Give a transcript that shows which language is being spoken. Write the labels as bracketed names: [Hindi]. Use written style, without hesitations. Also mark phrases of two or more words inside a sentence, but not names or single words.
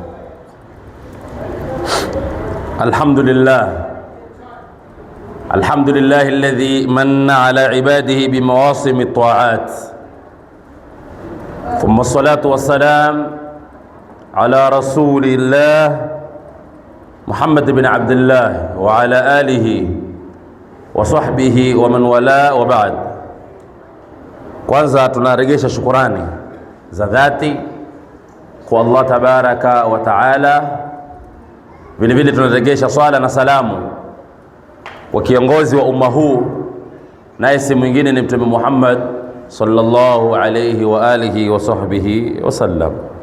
[Arabic] الحمد لله الذي من على عباده بمواسم الطاعات، ثم الصلاة والسلام على رسول الله محمد بن عبد الله وعلى آله وصحبه ومن والاه وبعد. [Swahili] Kwanza tunarejesha shukurani za dhati kwa [Arabic] الله تبارك وتعالى. [Swahili] Vile vile tunarejesha swala na salamu kwa kiongozi wa umma huu, naye si mwingine ni Mtume Muhammad [Arabic] صلى الله عليه وعلى آله وصحبه وسلم.